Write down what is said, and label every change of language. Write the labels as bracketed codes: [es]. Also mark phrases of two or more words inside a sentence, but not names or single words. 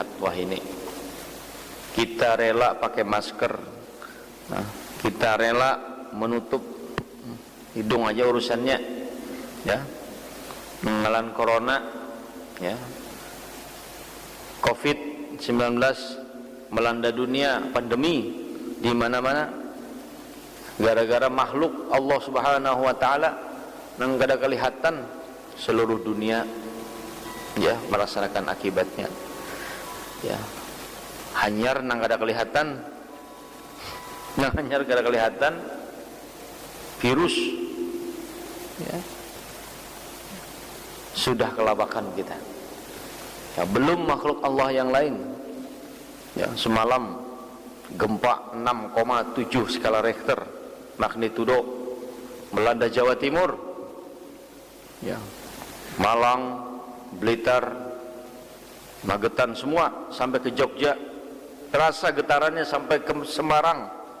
[id] Wah, ini kita rela pakai masker, nah, kita rela menutup hidung aja urusannya ya, mengelan corona ya, COVID-19 melanda dunia, pandemi di mana-mana, gara-gara makhluk Allah [ar] Subhanahu wa taala [bjn] nang kada kelihatan [id] seluruh dunia ya merasakan akibatnya. Ya. [bjn] Hanyar nang kada kelihatan, nang hanyar kada kelihatan virus ya. [id] Sudah kelabakan kita. Ya, belum makhluk Allah yang lain. Ya, semalam gempa 6,7 skala Richter magnitudo melanda Jawa Timur, ya, Malang, Blitar, Magetan semua sampai ke Jogja, terasa getarannya sampai ke Semarang.